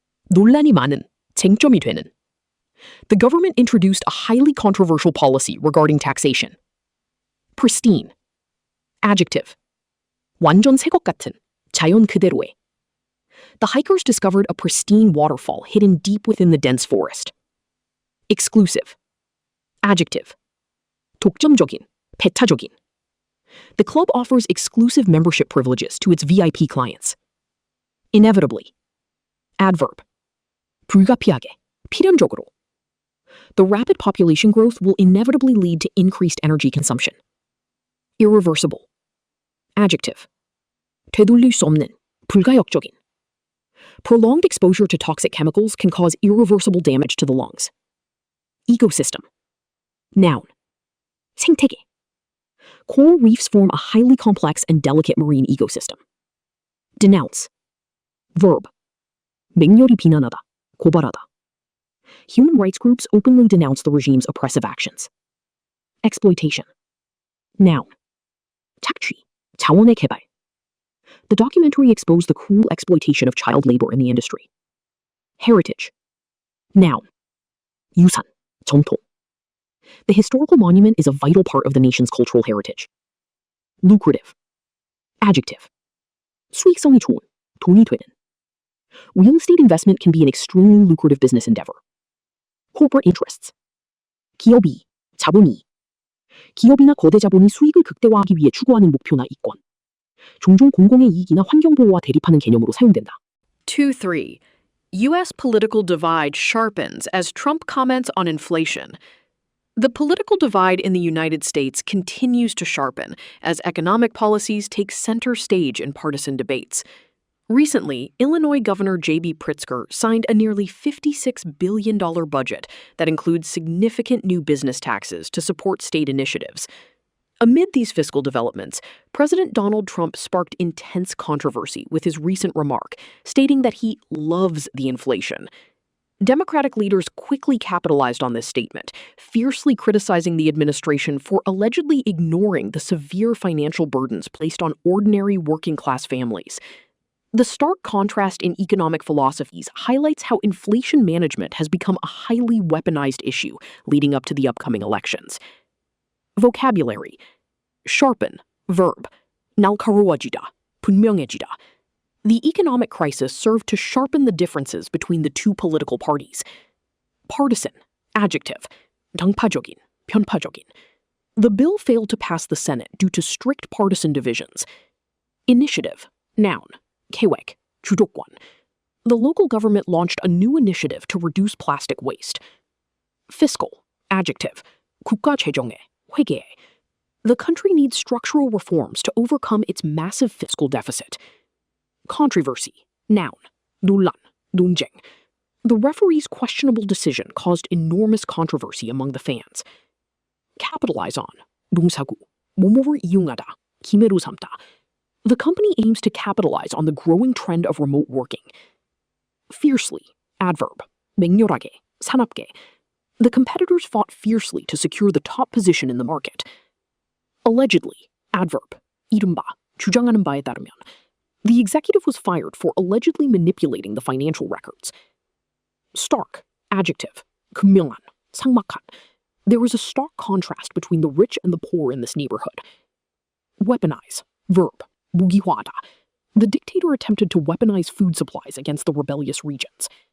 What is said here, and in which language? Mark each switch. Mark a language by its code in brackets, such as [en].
[ko] 논란이 많은, 쟁점이 되는. [en] The government introduced a highly controversial policy regarding taxation. Pristine. Adjective. [ko] 완전 새 것 같은, 자연 그대로의. [en] The hikers discovered a pristine waterfall hidden deep within the dense forest. Exclusive. Adjective. [ko] 독점적인, 배타적인. [en] The club offers exclusive membership privileges to its VIP clients. Inevitably. Adverb. [ko] 불가피하게, 필연적으로. [en] The rapid population growth will inevitably lead to increased energy consumption. Irreversible. Adjective. [ko] 되돌릴 수 없는, 불가역적인. [en] Prolonged exposure to toxic chemicals can cause irreversible damage to the lungs. Ecosystem. Noun. [ko] 생태계. [en] Coral reefs form a highly complex and delicate marine ecosystem. Denounce. Verb. [ko] 맹렬히 비난하다, 고발하다. [en] Human rights groups openly denounce the regime's oppressive actions. Exploitation. Noun. [ko] 착취, 자원의 개발. [en] The documentary exposed the cruel exploitation of child labor in the industry. Heritage. Noun. [ko] 유산, 전통. [en] The historical monument is a vital part of the nation's cultural heritage. Lucrative. Adjective. [ko] 수익성이 좋은, 돈이 되는. [en] Real estate investment can be an extremely lucrative business endeavor. Corporate interests. [ko] 기업이, 자본이. 기업이나 거대 자본이 수익을 극대화하기 위해 추구하는 목표나 이권. 종종 공공의 이익이나 환경보호와 대립하는 개념으로 사용된다. [en] 2-3. U.S. political divide sharpens as Trump comments on inflation. The political divide in the United States continues to sharpen as economic policies take center stage in partisan debates. Recently, Illinois Governor J.B. Pritzker signed a nearly $56 billion budget that includes significant new business taxes to support state initiatives. Amid these fiscal developments, President Donald Trump sparked intense controversy with his recent remark, stating that he loves the inflation. Democratic leaders quickly capitalized on this statement, fiercely criticizing the administration for allegedly ignoring the severe financial burdens placed on ordinary working-class families. The stark contrast in economic philosophies highlights how inflation management has become a highly weaponized issue leading up to the upcoming elections. Vocabulary. Sharpen, verb. [ko] 날카로워지다, 분명해지다. [en] The economic crisis served to sharpen the differences between the two political parties. Partisan, adjective. [ko] 당파적인, 편파적인. [en] The bill failed to pass the Senate due to strict partisan divisions. Initiative, noun. [ko] 계획, 주도권. [en] The local government launched a new initiative to reduce plastic waste. Fiscal, adjective. [ko] 국가 재정에, 회계에. [en] The country needs structural reforms to overcome its massive fiscal deficit. Controversy, noun. [ko] 논란, 논쟁. [en] The referee's questionable decision caused enormous controversy among the fans. Capitalize on, [ko] 동사구. 뭐뭐를 이용하다, 기회로 삼다. [en] The company aims to capitalize on the growing trend of remote working. Fiercely, adverb. [ko] 맹렬하게, 사납게. [en] The competitors fought fiercely to secure the top position in the market. Allegedly, adverb. [ko] 이른바, 주장하는 바에 따르면. [en] The executive was fired for allegedly manipulating the financial records. Stark, adjective. [ko] 극명한, 삭막한. [en] There is a stark contrast between the rich and the poor in this neighborhood. Weaponize, verb. [ko] 무기화하다. [en] The dictator attempted to weaponize food supplies against the rebellious regions.